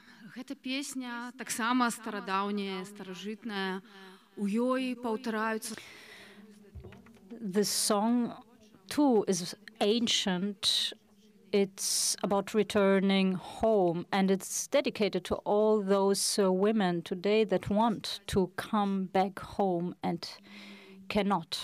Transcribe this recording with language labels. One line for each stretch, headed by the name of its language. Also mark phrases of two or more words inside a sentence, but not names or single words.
Belarusian: Гэта песня таксама старадаўняя, старажытная. У ёй паўтараюцца.
English: This song too is ancient. It's about returning home, and it's dedicated to all those women today that want to come back home and cannot.